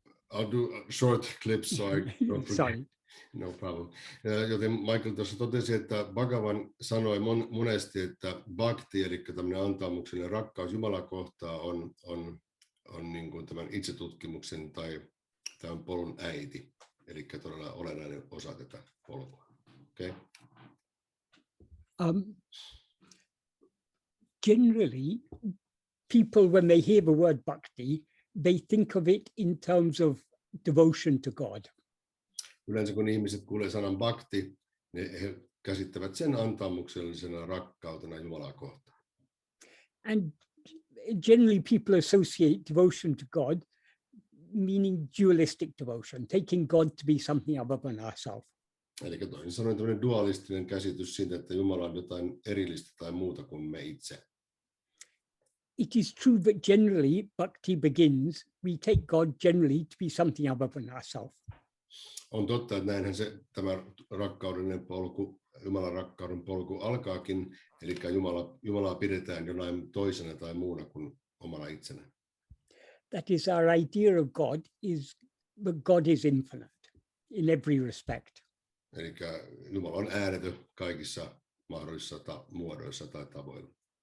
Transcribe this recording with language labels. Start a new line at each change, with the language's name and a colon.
English: I'll do short clips, so I don't forget. Sorry. No problem.
Finnish: Joten Michael tuossa totesi, että Bhagavan sanoi monesti, että bhakti, eli tämmöinen antaumuksellinen rakkaus Jumalaa kohtaan, on niin kuin tämän itsetutkimuksen tai tämän polun äiti, eli todella olennainen osa tätä polkua.
English: Okay? Generally, people, when they hear the word bhakti, they think of it in terms of devotion to God.
Finnish: Yleensä kun ihmiset kuulee sanan bhakti, he käsittävät sen antaumuksellisena rakkautena Jumalaa kohtaan.
English: And generally people associate devotion to God meaning dualistic devotion, taking God to be something other than ourselves.
Finnish: Eli toisin sanoen tämmöinen dualistinen käsitys siitä, että Jumala on jotain erillistä tai muuta kuin me itse.
English: It is true that generally bhakti begins, we take God generally to be something other than ourselves.
Finnish: On totta, että näinhän tämä rakkaudellinen polku, Jumalan rakkauden polku alkaakin, eli Jumalaa pidetään jonain toisena tai muuna kuin omana itsenä.
English: That is our idea of God, is that God is infinite in every respect.
Finnish: Eli Jumala on äänetön kaikissa mahdollisissa muodoissa tai tavoilla.